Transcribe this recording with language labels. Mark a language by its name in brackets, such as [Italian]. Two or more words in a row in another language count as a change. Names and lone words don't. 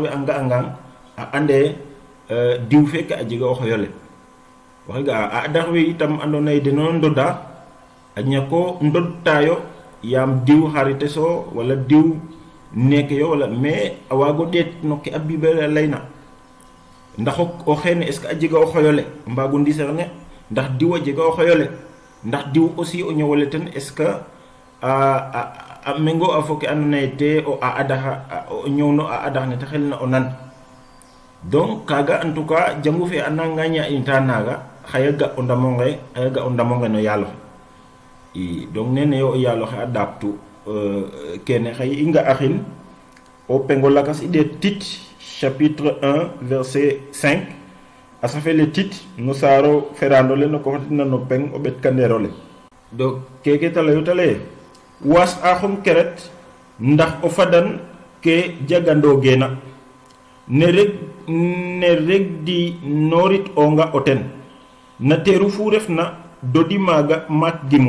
[Serer] a nga'angang a ande diw feke a jega o xoyole waxe ga'a a adax we itam andoona yee deno ndoda a ñako ndodtaayo yaam diw xarite so wala diw neeke yo wala mais a waago ɗeet no ke a Bible a layna ndax o xeene [French] est ce que [Serer] a jega o xoyole mbaago discerner ndax diw a jega o xoyole ndax diw aussi o ñowole ten [French] est ce que [Serer] a mengo a fo ke andoona yee te o a adaxa o ñowno a adax ne te xelna o nan donc kaaga en [French] tout cas [Serer] jangu fe a nanga ñaƴinta naaga xaya ga o ndamo nge no yaal oxe i donc nene yo o yaal oxe a ɗaabtu kene xay i nga'axin o pengo lakas i ɗeet Tit [French] chapitre 1 verset 5 [Serer] a safe le tit no saaro ferando le no ko xotina no peng o ɓetkandeero le donc keke ta layu ta leye waas axum keret ndax o fadan ke jagandoogeena ne rek di noorit onga o ten na teeru fu refna dodi maaga maak gimu